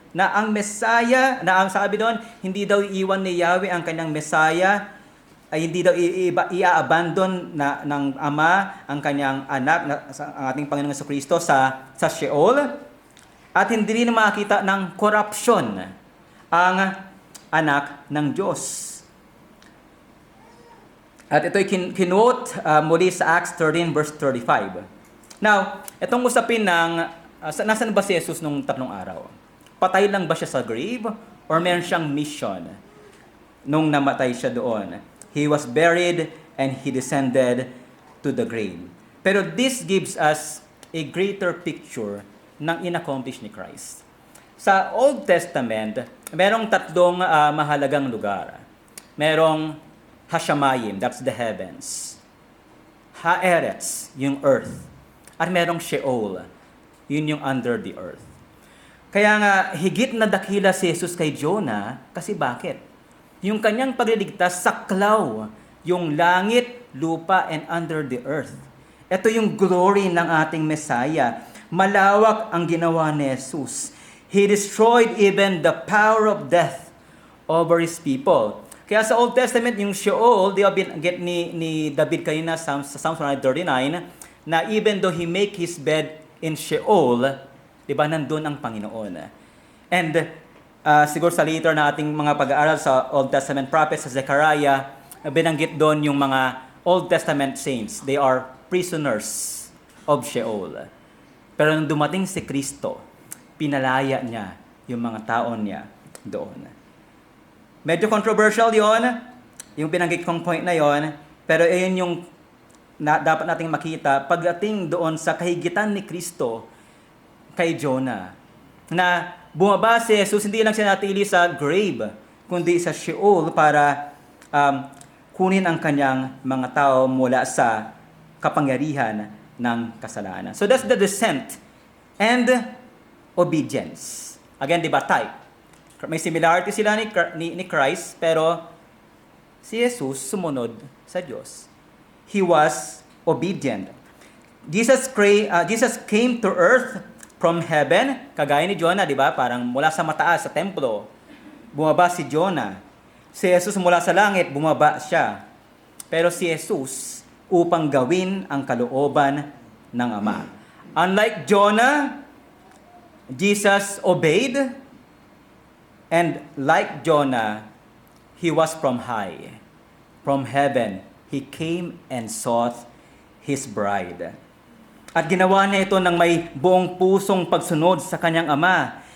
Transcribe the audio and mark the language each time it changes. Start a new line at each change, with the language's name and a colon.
Filipino: Na ang Messiah, na ang sabi doon, hindi daw iiwan ni Yahweh ang kanyang Messiah, ay hindi daw i-abandon ng Ama ang kanyang anak, ang ating Panginoong Jesucristo sa Sheol, at hindi rin makita ng corruption ang anak ng Diyos. At ito'y kinote muli sa Acts 13 verse 35. Now, itong usapin ng, nasan ba si Jesus nung 3 araw? Patay lang ba siya sa grave? Or meron siyang mission nung namatay siya doon?
English: He was buried and He descended to the grave. Pero this gives us a greater picture
Filipino: ng inaccomplish ni
English: Christ.
Filipino: Sa Old Testament, merong 3 mahalagang lugar. Merong Hashamayim,
English: that's the heavens.
Filipino: Haaretz, yung earth. At merong Sheol, yun yung under the earth. Kaya nga, higit na dakila si Jesus kay Jonah, kasi bakit? Yung kanyang pagliligtas saklaw, yung langit, lupa, and under the earth. Ito yung glory ng ating Messiah. Malawak ang ginawa ni Jesus.
English: He destroyed even the power of death over His people.
Filipino: Kaya sa Old Testament, yung Sheol, di ba get ni David kanina sa Psalm 139, na
English: even though he make his bed in Sheol,
Filipino: di ba nandun ang Panginoon. And siguro sa later na ating mga pag-aaral sa Old Testament prophets, sa Zechariah, binanggit doon yung mga Old Testament saints.
English: They are prisoners of Sheol.
Filipino: Pero nung dumating si Kristo, pinalaya niya yung mga taon niya doon. Medyo controversial yon, yung binanggit kong point na yon, pero ayun yung dapat nating makita pagdating doon sa kahigitan ni Kristo kay Jonah. Na bumaba si Jesus, hindi lang siya natili sa grave, kundi sa Sheol para kunin ang kanyang mga tao mula sa kapangyarihan ng kasalanan.
English: So that's the descent and obedience.
Filipino: Again, di ba, type? May similarity sila ni Christ, pero si Jesus sumunod sa Diyos.
English: He was obedient. Jesus came to earth from heaven,
Filipino: kagaya ni Jonah, di ba? Parang mula sa mataas, sa templo, bumaba si Jonah. Si Jesus mula sa langit, bumaba siya. Pero si Jesus, upang gawin ang kalooban ng Ama.
English: Unlike Jonah, Jesus obeyed, and like Jonah, he was from high, from heaven. He came and sought his bride.
Filipino: At ginawa niya ito ng may buong pusong pagsunod sa kanyang Ama.